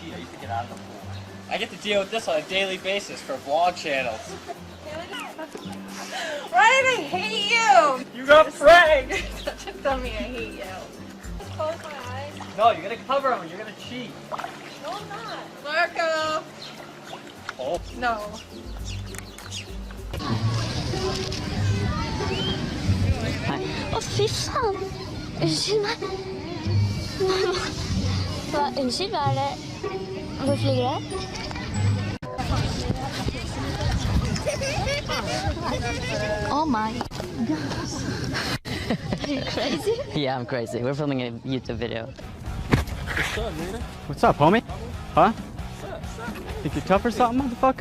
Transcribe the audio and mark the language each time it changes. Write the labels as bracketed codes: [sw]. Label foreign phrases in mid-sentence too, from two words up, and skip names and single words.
[en] I used to get out of the pool. I get to deal with this on a daily basis for vlog channels. Ryan, I hate you. You got pranked! You're such a dummy. I hate you. Just close my eyes. No, you're gonna cover them. You're gonna cheat. No, I'm not. Marco. Oh. No. [no] Å, fy faen! Unnskyld meg. Unnskyld, hva er det? Hvor flyger det? [en] Oh my god. Are you crazy? Yeah, I'm crazy. We're filming a YouTube video. What's up, homie? Huh? Think you're tough or something, motherfucker?